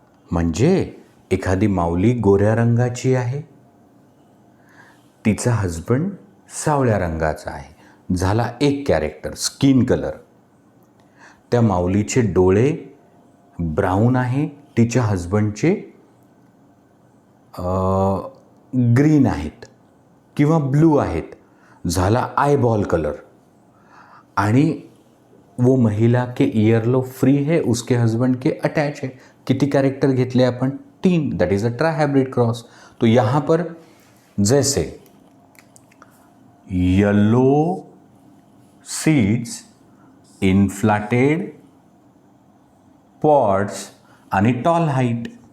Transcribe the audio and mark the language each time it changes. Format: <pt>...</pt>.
<mr>म्हणजे एखादी माऊली गोऱ्या रंगाची आहे, तिचा हजबंड सावळ्या रंगाचा आहे, झाला एक कॅरेक्टर स्किन कलर. त्या माऊलीचे डोळे ब्राऊन आहे, तिच्या हजबंडचे ग्रीन आहेत किंवा ब्लू आहेत, झाला आयबॉल कलर.</mr> <hi>आणि वो महिला के ईयरलो फ्री है, उसके हस्बैंड के अटैच है.</hi> <mr>किती कैरेक्टर घेतले आपण?</mr> <en>3. That is a trihybrid cross.</en> <hi>तो यहाँ पर जैसे येलो सीड्स, inflated pods आणि टॉल हाईट.</hi>